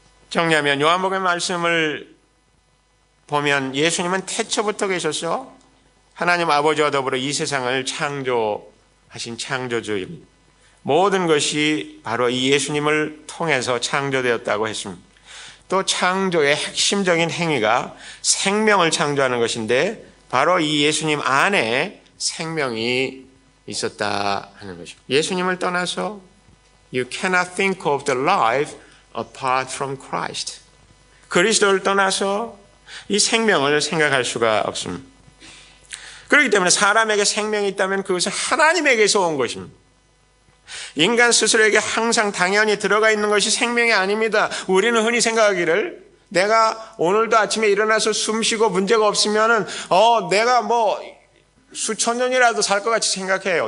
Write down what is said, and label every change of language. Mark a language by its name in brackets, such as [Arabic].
[Korean] 정리하면 요한복음의 말씀을 보면 예수님은 태초부터 계셔서 하나님 아버지와 더불어 이 세상을 창조하신 창조주입니다. 모든 것이 바로 이 예수님을 통해서 창조되었다고 했습니다. 또 창조의 핵심적인 행위가 생명을 창조하는 것인데 바로 이 예수님 안에 생명이 있었다 하는 것입니다. 예수님을 떠나서 [English] You cannot think of the life apart from Christ. [Korean] 그리스도를 떠나서 이 생명을 생각할 수가 없습니다. 그렇기 때문에 사람에게 생명이 있다면 그것은 하나님에게서 온 것입니다. 인간 스스로에게 항상 당연히 들어가 있는 것이 생명이 아닙니다. 우리는 흔히 생각하기를 내가 오늘도 아침에 일어나서 숨 쉬고 문제가 없으면은 내가 뭐 수천 년이라도 살 것 같이 생각해요.